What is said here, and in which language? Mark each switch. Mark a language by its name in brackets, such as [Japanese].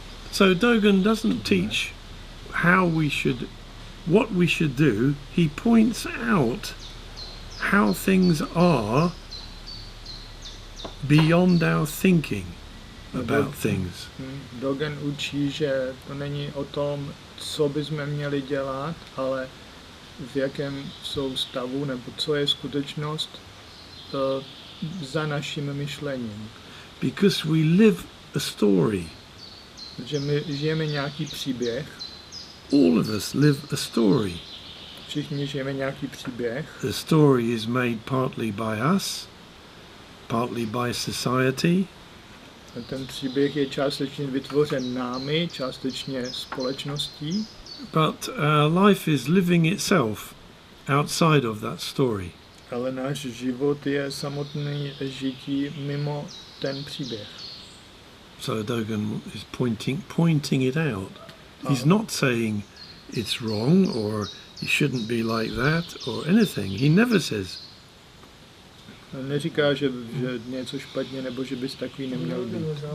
[English] So Dogen doesn't teach what we should do. He points out how things are beyond our thinking about things. [Czech] Dogen učí, že to není o tom, co bychom měli dělat, ale v jakém jsou stavu, nebo co je skutečnost za naším myšlením. [English] Because we live a story. [Czech] Že my žijeme nějaký příběh, [English] All of us live a story. [Czech] všichni žijeme nějaký příběh. [English] The story is made partly by us, partly by society, [Czech] A ten příběh je částečně vytvořen námi, částečně společností, [English] but life is living itself outside of that story. [Czech] ale náš život je samotný žití mimo ten příběh. [English] So Dogen is pointing it out. He's not saying it's wrong or you shouldn't be like that or anything. He never says. [Czech] Neříká, že něco špatně nebo že bys takový neměl být.